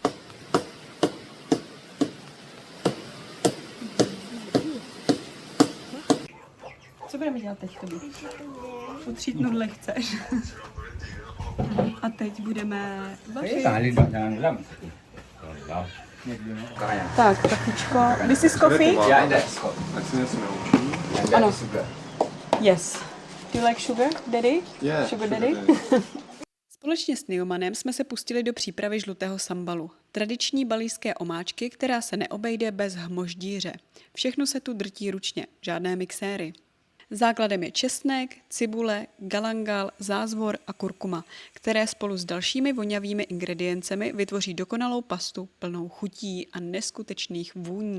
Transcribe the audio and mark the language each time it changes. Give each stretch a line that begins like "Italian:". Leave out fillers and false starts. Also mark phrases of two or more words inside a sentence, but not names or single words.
Czech: Co budeme dělat teď, Tobi? Utřít nudle chceš. A teď budeme vařit. Tak, kafičko.
English: This is coffee? Ya, that's good.
Czech: Ať se něco naučí. Ano.
English: Yes. Do you like sugar, daddy? Yeah, Sugar daddy?
Czech: Společně s Niomanem jsme se pustili do přípravy žlutého sambalu. Tradiční balijské omáčky, která se neobejde bez hmoždíře. Všechno se tu drtí ručně, žádné mixéry. Základem je česnek, cibule, galangal, zázvor a kurkuma, které spolu s dalšími vonavými ingrediencemi vytvoří dokonalou pastu plnou chutí a neskutečných vůní.